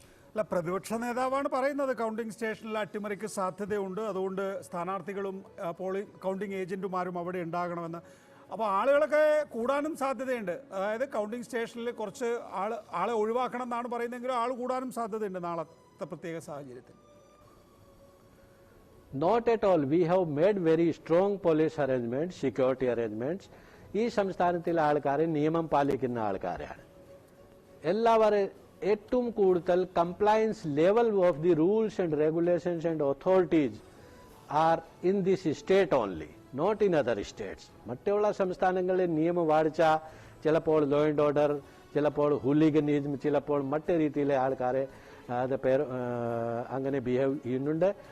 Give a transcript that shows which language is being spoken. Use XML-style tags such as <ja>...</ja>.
<ml>അല്ല, പ്രതിപക്ഷ നേതാവാണ് പറയുന്നത് കൗണ്ടിംഗ് സ്റ്റേഷനിൽ അട്ടിമറിക്ക് സാധ്യതയുണ്ട്, അതുകൊണ്ട് സ്ഥാനാർത്ഥികളും കൗണ്ടിംഗ് ഏജന്റുമാരും അവിടെ ഉണ്ടാകണമെന്ന്. അപ്പോൾ ആളുകളൊക്കെ കൂടാനും സാധ്യതയുണ്ട്. അതായത് കൗണ്ടിംഗ് സ്റ്റേഷനിൽ കുറച്ച് ആളെ ഒഴിവാക്കണം എന്നാണ് പറയുന്നതെങ്കിലും ആൾ കൂടാനും സാധ്യതയുണ്ട് നാളത്തെ പ്രത്യേക സാഹചര്യത്തിൽ.</ml> <en>Not at all. We have made very strong police arrangements, security arrangements.</en> <ml>ഈ സംസ്ഥാനത്തിലെ ആൾക്കാരെ നിയമം പാലിക്കുന്ന ആൾക്കാരാണ്. എല്ലാവരും ഏറ്റവും കൂടുതൽ</ml> <en>Compliance level of the rules and regulations and authorities are in this state only, not in other states.</en> <ml>മറ്റുള്ള സംസ്ഥാനങ്ങളിലെ നിയമവാഴ്ച, ചിലപ്പോൾ ലോ ആൻഡ് ഓർഡർ, ചിലപ്പോൾ ഹൂലിഗനിസം, ചിലപ്പോൾ മറ്റു രീതിയിലെ ആൾക്കാരെ അത് അങ്ങനെ ബിഹേവ് ചെയ്യുന്നുണ്ട്.</ml>